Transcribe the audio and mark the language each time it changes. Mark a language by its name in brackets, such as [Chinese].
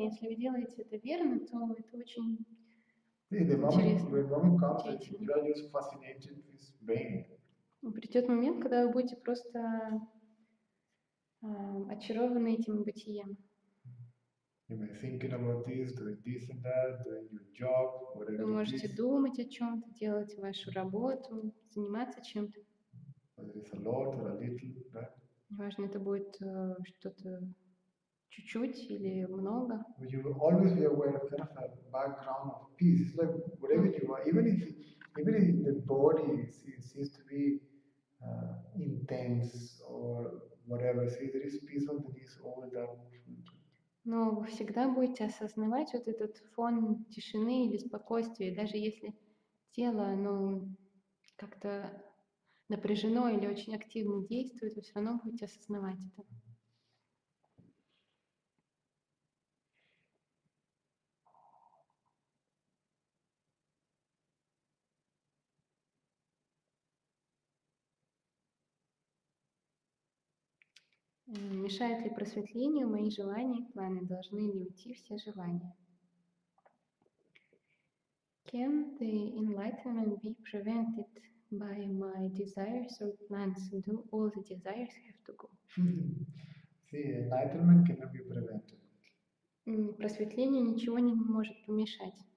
[Russian] Если вы делаете это верно, то это очень [English] See, the moment comes that you are just fascinated with brain. [Russian] Придет момент, когда вы будете просто очарованы этим бытием. [English] You may be thinking about this and that, doing your job, whatever [Russian] Вы [English] it [Russian] можете [English] is. [Russian] думать о чем-то, делать вашу работу, заниматься чем-то. [English] Whether it's a lot or a little, right? [Russian] Неважно, это будет что-то чуть-чуть или много. [English] But you will always be aware of kind of a background of peace. It's like whatever you are, even if the body seems to be intense or whatever, see, there is peace underneath all that. [Russian] Но вы всегда будете осознавать вот этот фон тишины или спокойствия, даже если тело, оно как-то напряжено или очень активно действует, вы все равно будете осознавать это. Мешает ли просветлению мои желания и планы? Должны ли уйти все желания? [English] Can the enlightenment be prevented by my desires or plans? Do all the desires have to go? See, enlightenment cannot be prevented. [Russian] Просветлению ничего не может помешать.